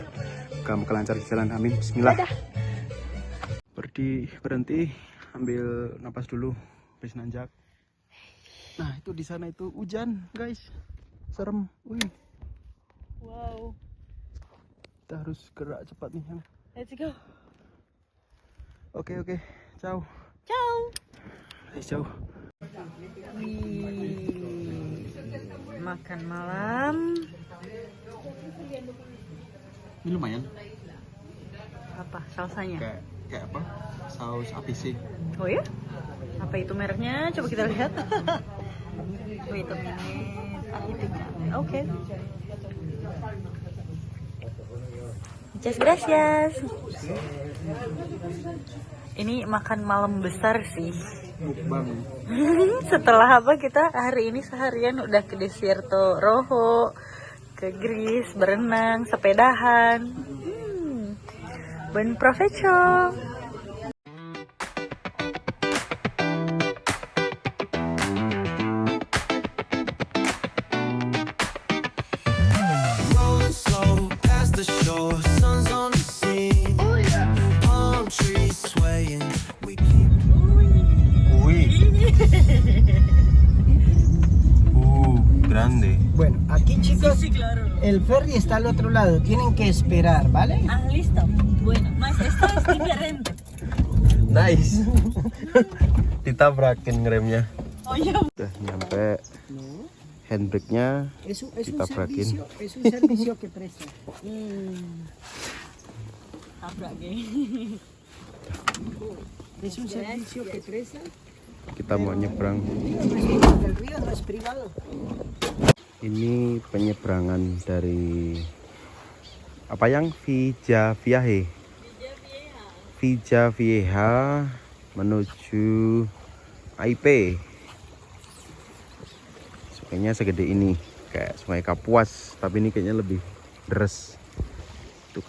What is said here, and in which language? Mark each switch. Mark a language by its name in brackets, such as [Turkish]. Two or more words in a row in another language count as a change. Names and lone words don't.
[Indonesian] Semoga lancar di jalan, amin. Bismillah. Berhenti, ambil napas dulu, habis nanjak. Nah, itu di sana itu hujan, guys. Serem. Wih. Wow. Kita harus gerak cepat nih. [English] Let's go. [Indonesian] Oke. Ciao. Ciao. Ciao. Makan malam. Ini lumayan. Apa salsanya? Kayak apa? Saus ABC. Oh ya? Apa itu mereknya? Coba kita lihat. [English] Wait a minute. Oke. [Spanish] Muchas gracias. [Indonesian] Ini makan malam besar sih. Mukbang. Setelah apa kita hari ini seharian udah ke Desierto Rojo, ke Greece, berenang, sepedahan. [Spanish] Buen provecho. [English] Rolling slow past the shore, sun's on the scene. Palm trees swaying, we keep... [Spanish] Grande. Bueno, aquí chicos, Sí, claro. el ferry está al otro lado, tienen que esperar, ¿vale? Ah, listo. Bueno, mas esto es diferente. [English] Nice. [Indonesian] Ditabrakin remnya. Oh iya. Udah nyampe. Handbrake-nya [Spanish] Es un [Indonesian] ditabrakin. [Spanish] servicio que presta. [Indonesian] Tabrak geng. [Spanish] Es un servicio que presta. [Indonesian] Kita mau nyebrang. [Spanish] El río no es privado. [Indonesian] Ini penyeberangan dari apa yang Villa Vieja menuju AIP. Sungainya segede ini, kayak Sungai Kapuas, tapi ini kayaknya lebih deres.